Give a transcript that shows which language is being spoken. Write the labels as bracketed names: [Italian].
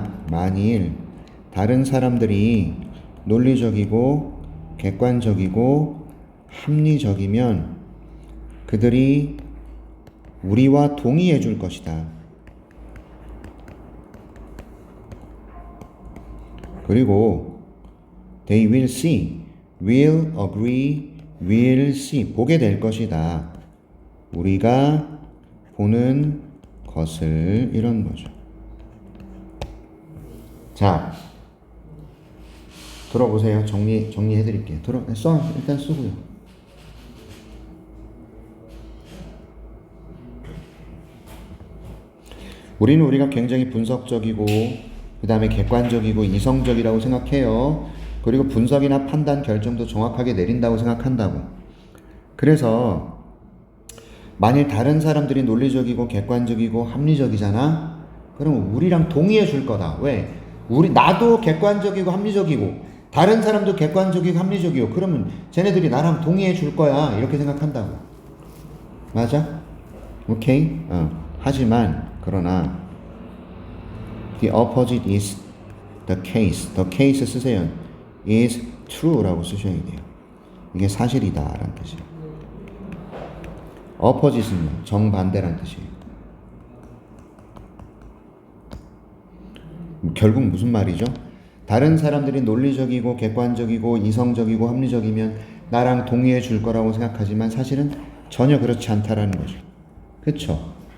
[Korean] 만일 다른 사람들이 논리적이고 객관적이고 합리적이면 그들이 우리와 동의해 줄 것이다. 그리고 [English] they will see, will agree, will see [Korean] 보게 될 것이다. 우리가 보는 것을 이런 거죠. 자, 들어보세요. 정리해 드릴게요. 일단 쓰고요. 우리는 우리가 굉장히 분석적이고 그 다음에 객관적이고 이성적이라고 생각해요. 그리고 분석이나 판단 결정도 정확하게 내린다고 생각한다고. 그래서 만일 다른 사람들이 논리적이고 객관적이고 합리적이잖아? 그럼 우리랑 동의해 줄 거다. 왜? 나도 객관적이고 합리적이고 다른 사람도 객관적이고 합리적이고 그러면 쟤네들이 나랑 동의해 줄 거야. 이렇게 생각한다고. 맞아? 오케이? 하지만 그러나 [English] the opposite is the case. the case [Korean] 쓰세요. [English] is true [Korean] 라고 쓰셔야 돼요. 이게 사실이다 라는 뜻이에요. opposite는 정반대라는 뜻이에요. 결국 무슨 말이죠? 다른 사람들이 논리적이고 객관적이고 이성적이고 합리적이면 나랑 동의해 줄 거라고 생각하지만 사실은 전혀 그렇지 않다라는 거죠. 그렇죠?